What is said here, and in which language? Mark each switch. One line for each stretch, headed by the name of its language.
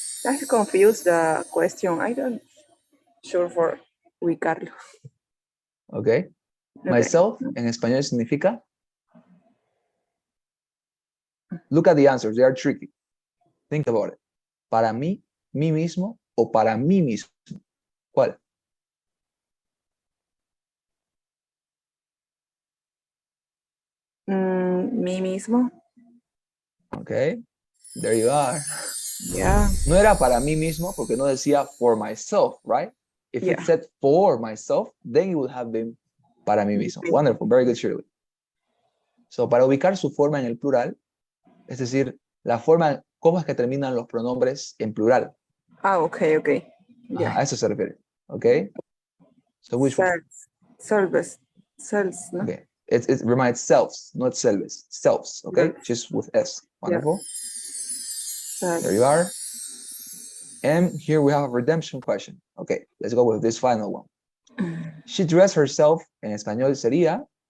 English: I confused the question. I don't sure for
Spanish: ubicarlo.
English: Okay. Okay.
Spanish: Myself en español significa.
English: Look at the answers. They are tricky. Think about it.
Spanish: Para mí, mí mismo o para mí mismo. ¿Cuál? Mí mismo.
English: Okay. There you are. Yeah.
Spanish: No era para mí mismo porque no decía
English: for myself, right? If it said for myself, then it would have been
Spanish: para mí mismo.
English: Wonderful. Very good, Shirley.
Spanish: So, para ubicar su forma en el plural, es decir, la forma, cómo es que terminan los pronombres en plural.
English: Ah, okay, okay. Yeah.
Spanish: A eso se refiere.
English: Okay. So, which one? Selves. Selves, no? Okay. It reminds selves, not selves. Selves, okay? Just with S. Wonderful. There you are. And here we have a redemption question. Okay, let's go with this final one. She dressed herself,
Spanish: en español sería.